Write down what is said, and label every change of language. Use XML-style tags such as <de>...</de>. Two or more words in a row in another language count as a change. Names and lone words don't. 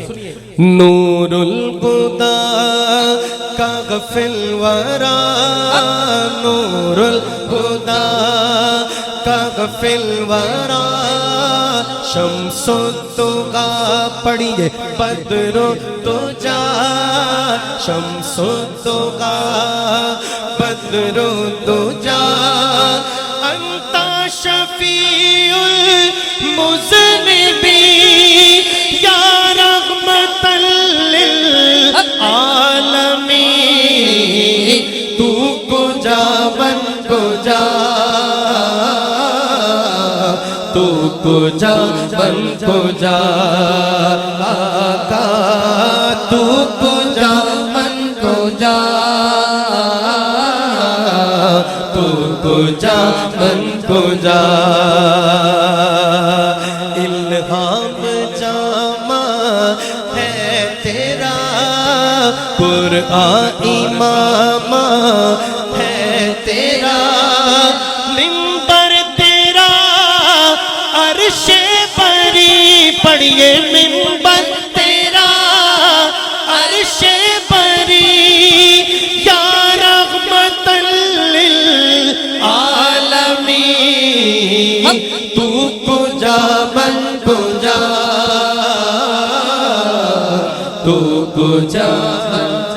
<ar>نور الہدی کا غفل ورا نور الہدی کا غفل ورا شمس التقا پڑھیے بدر الدجا شمس التقا بدر الدجا انت شفیع المذنبین یا رحمت للعالمین</ar> <fa>تو کجا من کجا تو کجا من کجا آقا تو کجا من کجا تو کجا من کجا</fa> <ur>الہام جامع ہے تیرا قرآن امام ہے تیرا منبر تیرا عرش بری پڑھیے منبر تیرا عرش بری</ur> <ar>یا رحمت</ar> <fa>للعالمین تو کجا من کجا تو کجا</fa>